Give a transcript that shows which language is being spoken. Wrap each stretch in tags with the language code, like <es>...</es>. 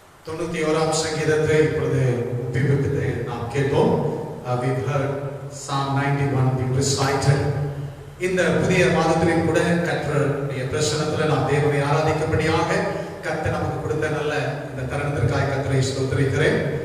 <ta>91ஆம் சங்கீதத்தை இப்பொழுது ஒப்பிவிப்பதை நாம் கேட்போம்.</ta> <en>We've heard Psalm 91 being recited.</en> <ta>இந்த புதிய மாதத்திலும் கூட கர்த்தருடைய பிரசன்னத்தில் நாம் தேவனை ஆராதிக்கும்படியாக கர்த்தர் நமக்கு கொடுத்த நல்ல இந்த தருணத்திற்காக கர்த்தரை ஸ்தோத்திரிக்கிறேன்.</ta>